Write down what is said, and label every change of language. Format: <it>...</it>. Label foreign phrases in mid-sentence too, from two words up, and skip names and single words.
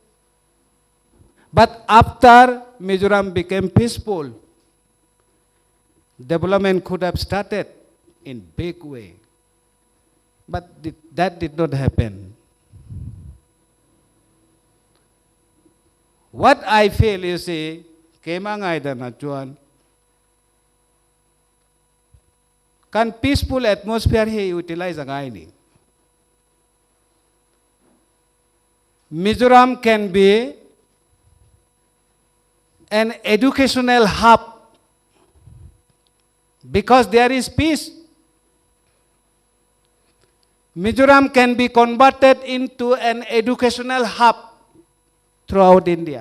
<en>But after Mizoram became peaceful, development could have started in big way. But that did not happen. What I feel, you see,</en> <lus>kemang aida na chuan, kan</lus> <en>peaceful atmosphere</en> <lus>he utilize ang ni.</lus> <en>Mizoram can be an educational hub because there is peace. Mizoram can be converted into an educational hub throughout India.</en>